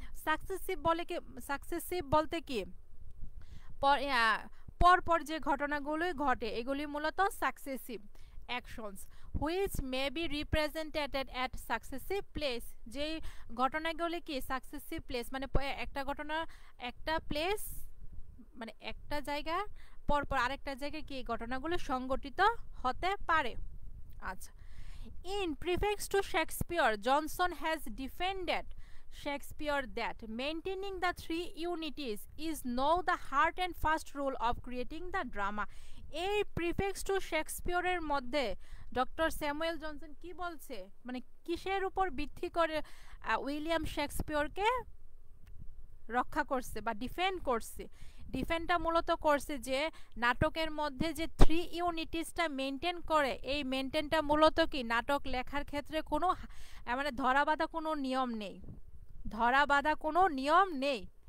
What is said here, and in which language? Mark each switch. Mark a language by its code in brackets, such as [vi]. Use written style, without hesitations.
[bn] Successive বলতে কি পরপর যে ঘটনাগুলো ঘটে এগুলি মূলত successive actions, [en] Which may be represented at successive place. [bn] যেই ঘটনাগুলি কি সাকসেসিভ প্লেস, মানে একটা ঘটনা একটা প্লেস মানে একটা জায়গা পরপর আরেকটা জায়গায় কি ঘটনাগুলো সংঘটিত হতে পারে। [en] আচ্ছা, in prefix to Shakespeare Johnson has defended Shakespeare that maintaining the three unities is now the heart and fast rule of creating the drama. [bn] এই প্রিফিক্স টু শেক্সপিয়রের মধ্যে ডক্টর স্যামুয়েল জনসন কি বলছে, মানে কিসের উপর ভিত্তি করে উইলিয়াম শেক্সপিয়রকে রক্ষা করছে বা ডিফেন্ড করছে। ডিফেন্ডটা মূলত করছে যে নাটকের মধ্যে যে থ্রি ইউনিটিসটা মেনটেন করে, এই মেনটেনটা মূলত কি নাটক লেখার ক্ষেত্রে কোনো মানে ধরাবাঁধা কোনো নিয়ম নেই, ধরাবাঁধা কোনো নিয়ম নেই।